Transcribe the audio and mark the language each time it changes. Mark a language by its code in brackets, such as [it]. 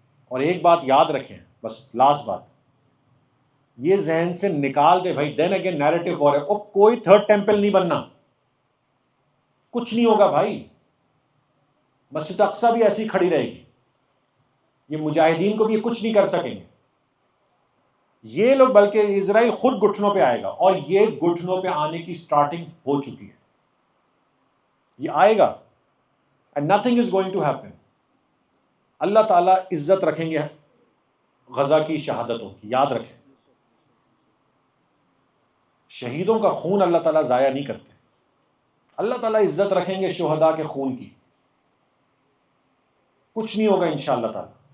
[ur] اور ایک بات یاد رکھیں، بس لاسٹ بات، یہ ذہن سے نکال دے بھائی [en] then again narrative war [ur] ہے، اور کوئی تھرڈ ٹیمپل نہیں بننا، کچھ نہیں ہوگا بھائی. مسجد اقصیٰ بھی ایسی کھڑی رہے گی، یہ مجاہدین کو بھی یہ کچھ نہیں کر سکیں گے. یہ لوگ بلکہ اسرائیل خود گھٹنوں پہ آئے گا، اور یہ گھٹنوں پہ آنے کی سٹارٹنگ ہو چکی ہے. یہ آئے گا [en] and nothing is going to happen. [ur] اللہ تعالیٰ عزت رکھیں گے غزہ کی شہادتوں کی. یاد رکھیں شہیدوں کا خون اللہ تعالیٰ ضائع نہیں کرتے. اللہ تعالیٰ عزت رکھیں گے شہداء کے خون کی. کچھ نہیں ہوگا انشاءاللہ تعالیٰ.